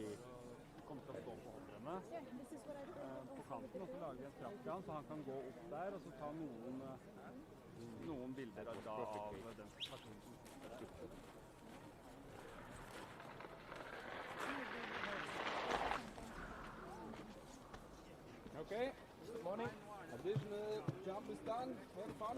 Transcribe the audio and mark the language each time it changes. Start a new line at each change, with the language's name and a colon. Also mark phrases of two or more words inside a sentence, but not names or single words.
Norwegian: Kommer til å stå på holdrene
English: Yeah, this is what I thought.
Norwegian: på kanten, og så lager vi en trapp til han, så han kan gå opp der og så ta noen bilder av den personen som sitter der.
English: Okay, good morning. Additional jump is done. Have fun.